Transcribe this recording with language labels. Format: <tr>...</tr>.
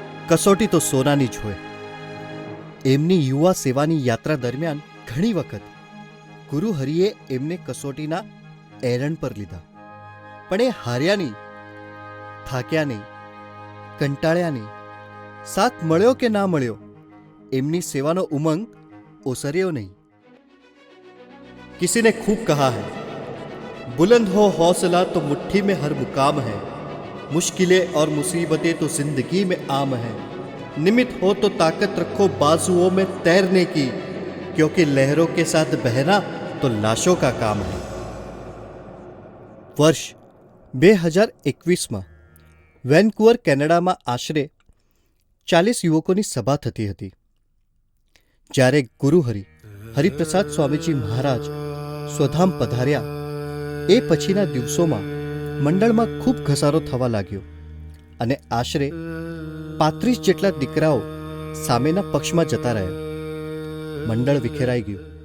<gu>કસોટી તો સોનાની જ હોય. એમની યુવા સેવાની યાત્રા દરમિયાન ઘણી વખત ગુરુ હરિએ એમને કસોટીના એરંડ પર લીધા, પણ એ હાર્યા નહીં, થાક્યા નહીં, કંટાળ્યા નહીં. સાથ મળ્યો કે ના મળ્યો, એમની સેવાનો ઉમંગ ઓસર્યો નહીં.</gu> <hi>किसी ने खूब कहा है, बुलंद हो हौसला तो मुट्ठी में हर मुकाम है, मुश्किलें और मुसीबतें तो जिंदगी में आम है, निमित हो तो ताकत रखो बाजुओं में तैरने की, क्योंकि लहरों के साथ बहना तो लाशों का काम है.</hi> <gu>વર્ષ 2021માં વેન્કુવર કેનેડામાં આશરે 40 યુવકોની સભા થતી હતી. જ્યારે ગુરુહરિ હરિપ્રસાદ સ્વામીજી મહારાજ સ્વધામ પધાર્યા એ પછીના દિવસોમાં મંડળમાં ખૂબ ઘસારો થવા લાગ્યો અને આશરે 35 જેટલા દીકરાઓ સામેના પક્ષમાં જતા રહ્યા. મંડળ વિખેરાઈ ગયું.</gu>